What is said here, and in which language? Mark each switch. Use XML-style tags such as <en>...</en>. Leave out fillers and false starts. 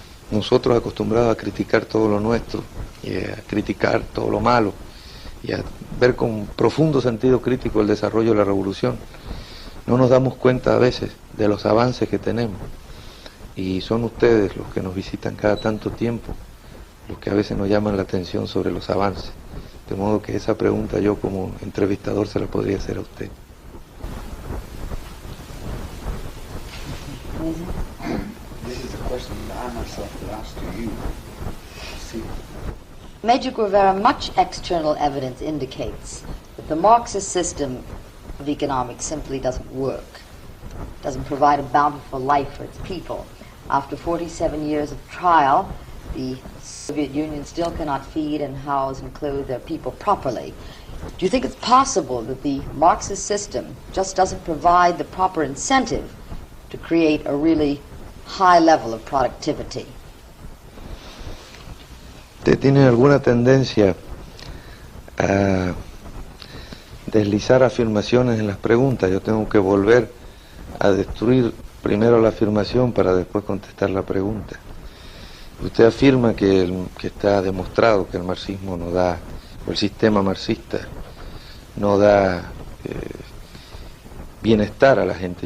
<es>Nosotros acostumbrados a criticar todo lo nuestro y a criticar todo lo malo y a ver con profundo sentido crítico el desarrollo de la revolución, no nos damos cuenta a veces de los avances que tenemos, y son ustedes los que nos visitan cada tanto tiempo los que a veces nos llaman la atención sobre los avances, de modo que esa pregunta yo como entrevistador se la podría hacer a usted.</es> <en>This is a question that I myself will ask to you. See. Major Guevara, much external evidence indicates that the Marxist system of economics simply doesn't work, doesn't provide a bountiful life for its people. After 47 years of trial, the Soviet Union still cannot feed and house and clothe their people properly. Do you think it's possible that the Marxist system just doesn't provide the proper incentive to create a really high level of productivity?</en> <es>¿Usted tiene alguna tendencia a deslizar afirmaciones en las preguntas? Yo tengo que volver a destruir primero la afirmación para después contestar la pregunta. Usted afirma que está demostrado que el marxismo no da, o el sistema marxista no da bienestar a la gente.</es>